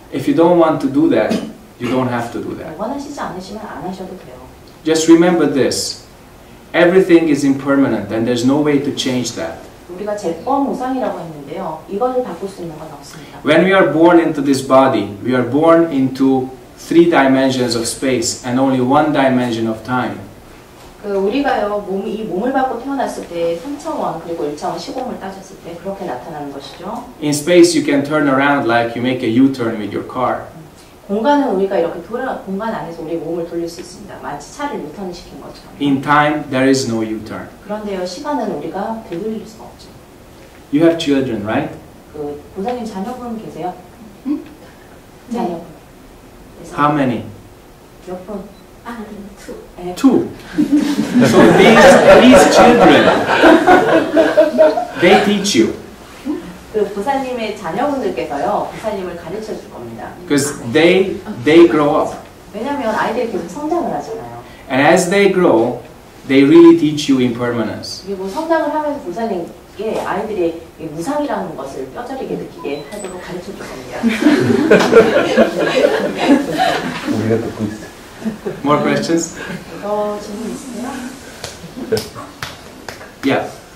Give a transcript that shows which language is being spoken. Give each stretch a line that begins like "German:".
English: If you don't want to do that, you don't have to do that.
Korean: 원하시지 않으시면 안 하셔도 돼요.
English: Just remember this. Everything is impermanent and there's no way to change that.
Korean: 우리가 제법무상이라고 했는데요. 이걸 바꿀 수 있는 건 없습니다.
English: When we are born into this body, we are born into 3 dimensions of space and only 1 dimension of time.
Korean: 우리가요, 이 몸을 받고 태어났을 때 3차원 그리고 1차원 시공을 따졌을 때 그렇게 나타나는 것이죠.
English: In space, you can turn around like you make a U-turn with your car.
Korean: 공간은 우리가 이렇게 공간 안에서 우리 몸을 돌릴 수 있습니다. 마치 차를 유턴 시킨 것처럼.
English: In time, there is no U-turn.
Korean: 그런데요, 시간은 우리가 되돌릴 수가 없죠.
English: You have children, right?
Korean: 보살님 자녀분 계세요? 응? 자녀분.
English: How many?
Korean: 몇 분?
English: two.
Korean: 2.
English: So these children, they teach you.
Korean: 보살님의 자녀분들께서요, 보살님을 가르쳐 줄 겁니다.
English: Because they grow up.
Korean: 왜냐하면 아이들이 계속 성장을 하잖아요.
English: And as they grow, they really teach you impermanence.
Korean: 그리고 성장을 하면서 보살님께 아이들이 무상이라는 것을 뼈저리게 느끼게 하도록 가르쳐 줄 겁니다. 우리가 듣고 있어.
English: More questions?
Korean: 더 질문 있으세요?
English: Yeah.